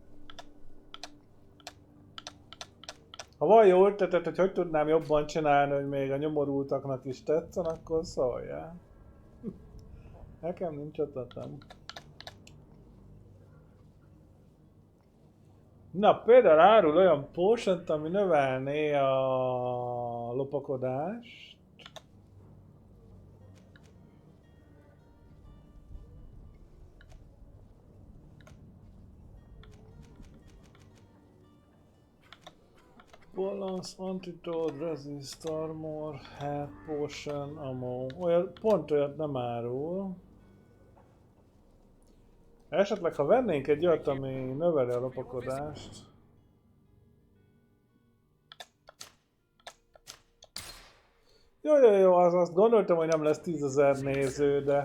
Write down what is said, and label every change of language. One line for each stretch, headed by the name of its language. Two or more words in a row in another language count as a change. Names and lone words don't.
Hungarian: Ha van jó ötletet, hogy tudnám jobban csinálni, hogy még a nyomorultaknak is tetszen, akkor szóljál. Nekem nincs ötletem. Na, például árul olyan potion-t, ami növelné a lopakodást.
English: Balance, antidote, resist, armor, health potion, ammo.
Hungarian: Pont olyat nem árul. Esetleg ha vennénk egy olyat, ami növeli a lopakodást. Jó, azt gondoltam, hogy nem lesz 10 000 néző, de...